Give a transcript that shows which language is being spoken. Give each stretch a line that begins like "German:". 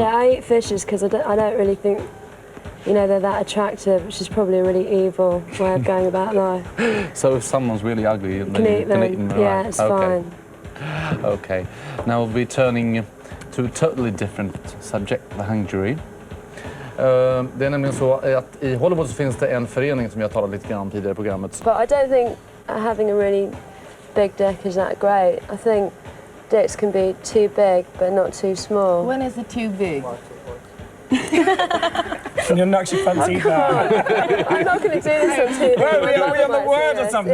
English: Yeah, I eat fishes because I don't really think, you know, they're that attractive, which is probably a really evil way of going about life. So if someone's really ugly, then can you can eat them, right? Yeah, it's fine. Okay, now we'll be turning to a totally different subject, the hung jury.
Swedish: Det är nämligen så att i Hollywood så finns det en förening som jag talade lite grann om tidigare i programmet.
English: But I don't think having a really big dick is that great. I think dicks can be too big but not too small. When is it too big? You're not actually fancy that. I'm not going to do this on TV. Well, we on the word or something.